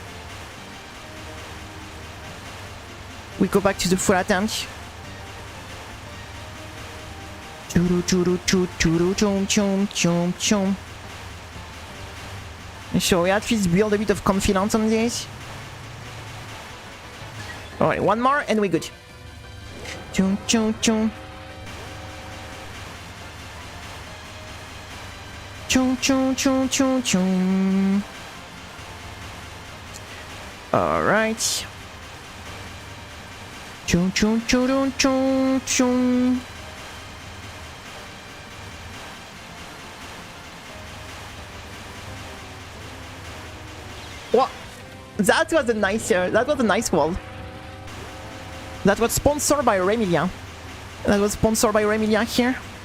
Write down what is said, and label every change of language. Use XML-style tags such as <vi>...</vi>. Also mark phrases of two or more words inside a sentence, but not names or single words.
<en>We go back to the full attempt. Churu, churu, churu, churu, chum, chum, chum, chum. So we at least build a bit of confidence on this. Alright, one more and we're good. Chum, chum, chum. Chum, chum, chum, chum, chum. Alright. Chum, chum, chum, chum, chum. What? That was a nice wall. That was sponsored by Remilia. That was sponsored by Remilia here.</en>